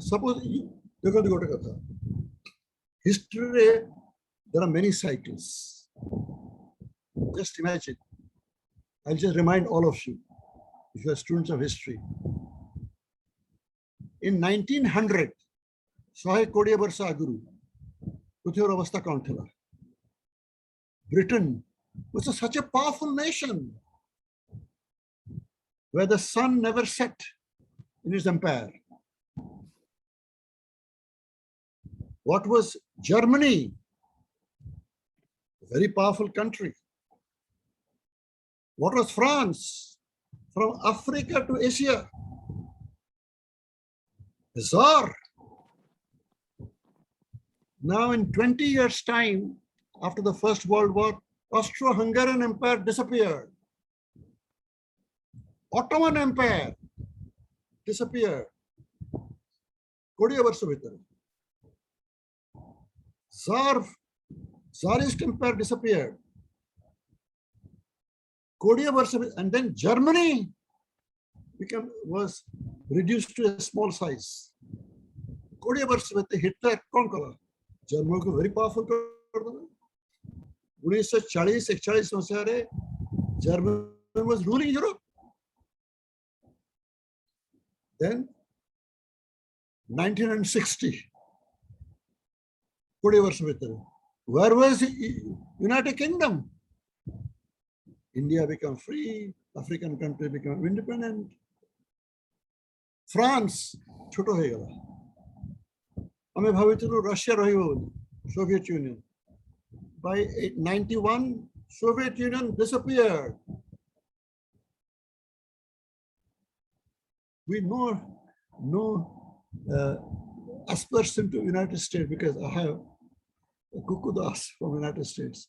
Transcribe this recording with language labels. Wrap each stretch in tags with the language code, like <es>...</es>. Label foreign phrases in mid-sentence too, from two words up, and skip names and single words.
<en>Suppose history, there are many cycles. Just imagine. I'll just remind all of you, if you are students of history.</en> <or>In 1900, 120 ବର୍ଷ ଆଗରୁ ପୃଥିବୀର ଅବସ୍ଥା କ'ଣ ଥିଲା?</or> <en>Britain was such a powerful nation where the sun never set in its empire. What was Germany? A very powerful country. What was France? From Africa to Asia. The Tsar. Now in 20 years' time, after the First World War, Austro-Hungarian Empire disappeared. Ottoman Empire disappeared.</en> <or>20 ବର୍ଷ ଭିତରେ.</or> <en>Tsarist Empire disappeared. 20 ବର୍ଷ, and then Germany was reduced to a small size.</en> <or>20 ବର୍ଷ ଭିତରେ Hitler କ'ଣ କଲା? Germany को</or> <en>very powerful</en> <or>କରିଦେଲା.</or> <en>1940-41 ମସିହାରେ Germany was ruling Europe.</en> <or>Then 1960, 20 ବର୍ଷ ଭିତରେ,</or> <en>where was the United Kingdom? India became free, African country became independent.</en> <or>France छोटो ହେଇଗଲା. ଆମେ ଭାବିଥିଲୁ ରଷିଆ ରହିବ ବୋଲି,</or> <en>Soviet Union. By 91, Soviet Union disappeared. We know aspersion to United States because I have Kuku Das from United States.</en>